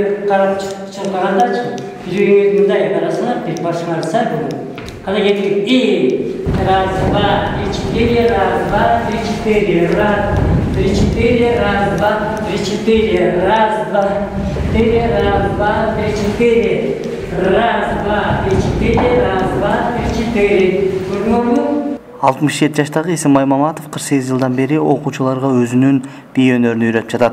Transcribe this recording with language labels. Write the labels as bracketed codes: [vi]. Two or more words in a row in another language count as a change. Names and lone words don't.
[ky] карап чуркагандачы жүрөгүңөр мындай карасаңар, бир башыңар сай болот. Кана кетип, [ru] раз, два, три, четыре, раз, два, три, четыре, раз, три, четыре, раз, два, три, четыре, раз, два, четыре, раз, два, три, четыре, раз, два, три, четыре, раз, два, три, четыре. [ky] 67 жаштагы Эсенбай Маматов 48 жылдан бери окуучуларга өзүнүн бий өнөрүн үйрөтүп жатат.